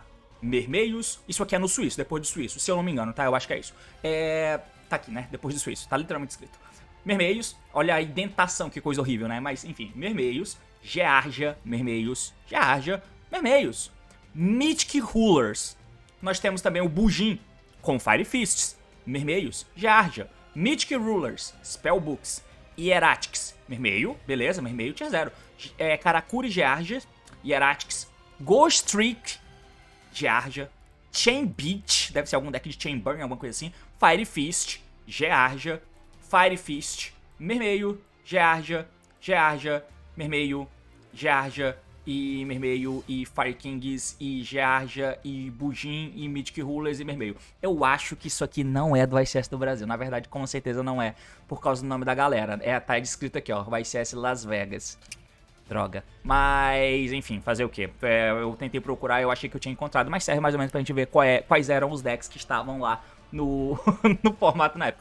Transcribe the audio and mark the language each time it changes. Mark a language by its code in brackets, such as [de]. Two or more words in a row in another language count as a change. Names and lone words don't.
[pt] Mermeios, isso aqui é no suíço, depois do suíço, se eu não me engano, tá? Eu acho que é isso. Tá aqui, né? Depois do suíço, tá literalmente escrito. Mermeios, olha a indentação, que coisa horrível, né? Mas, enfim, Mermeios, Geargia, Mermeios, Geargia, Mermeios, Mythic Rulers. Nós temos também o Bujin com Fire Fists, Mermeios, Geargia, Mythic Rulers, Spellbooks, Hieratics, Mermeio, beleza, Mermeio tier 0, Karakuri Geargia, Hieratics, Ghost Trick, Geargia, Chain Beat, deve ser algum deck de Chain Burn, alguma coisa assim, Fire Fist, Geargia, Fire Fist, Mermeio, Geargia, Geargia, Mermeio, Geargia, e Mermeio, e Fire Kings, e Geargia, e Bujin, e Mythic Rulers, e Mermeio. Eu acho que isso aqui não é do ICS do Brasil. Na verdade, com certeza não é, por causa do nome da galera. Tá escrito aqui, ó, ICS Las Vegas. Droga. Mas, enfim, fazer o quê? Eu tentei procurar, eu achei que eu tinha encontrado, mas serve mais ou menos pra gente ver quais eram os decks que estavam lá no, no formato na época.